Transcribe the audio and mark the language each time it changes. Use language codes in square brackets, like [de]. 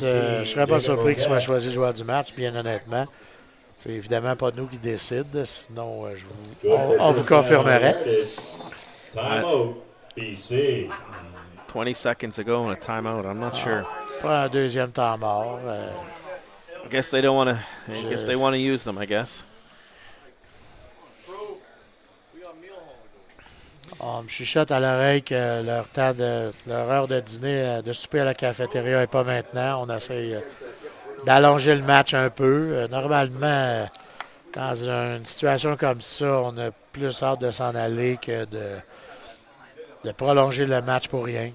[fr] Je ne serais pas surpris qu'il soit choisi joueur du match, bien honnêtement. C'est évidemment pas nous qui décident, sinon on vous confirmerait. [en] Timeout, BC. 20 seconds ago and a timeout. I'm not sure. [fr] Pas un deuxième temps mort. [en] I guess they don't want to. I guess they want to use them. I guess. [fr] On me chuchote à l'oreille que leur heure de dîner, de souper à la cafétéria n'est pas maintenant. On essaie d'allonger le match un peu. Normalement, dans une situation comme ça, on a plus hâte de s'en aller que de prolonger le match pour rien.